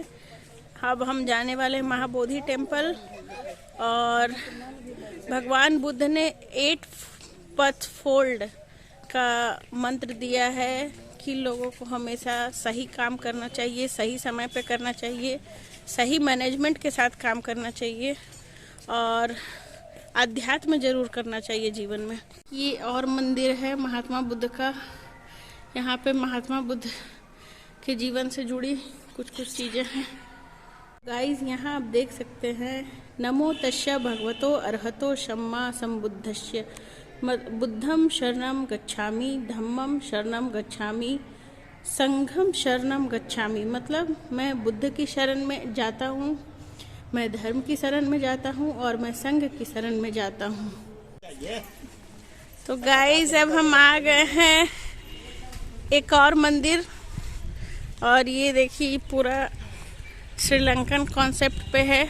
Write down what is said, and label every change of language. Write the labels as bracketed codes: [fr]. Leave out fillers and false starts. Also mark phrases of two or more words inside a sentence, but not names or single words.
[hi] अब हम जाने वाले महाबोधि टेम्पल। और भगवान बुद्ध ने 8 पथ फोल्ड का मंत्र दिया है वकील लोगों को हमेशा सही काम करना चाहिए, सही समय पे करना चाहिए, सही मैनेजमेंट के साथ काम करना चाहिए और अध्यात्म जरूर करना चाहिए जीवन में। ये और मंदिर है महात्मा बुद्ध का। यहाँ पे महात्मा बुद्ध के जीवन से जुड़ी कुछ चीज़ें हैं। गाइस यहाँ आप देख सकते हैं, [pi] नमो तस्य भगवतो अरहतो सम्मा संबुद्धस्य बुद्धम शरणम गच्छामि, धम्मम शरणम गच्छामि, संघम शरणम गच्छामि। [hi] मतलब मैं बुद्ध की शरण में जाता हूँ, मैं धर्म की शरण में जाता हूँ और मैं संघ की शरण में जाता हूँ। तो गाइस अब हम आ गए हैं एक और मंदिर, और ये देखिए पूरा श्रीलंकन कॉन्सेप्ट पे है।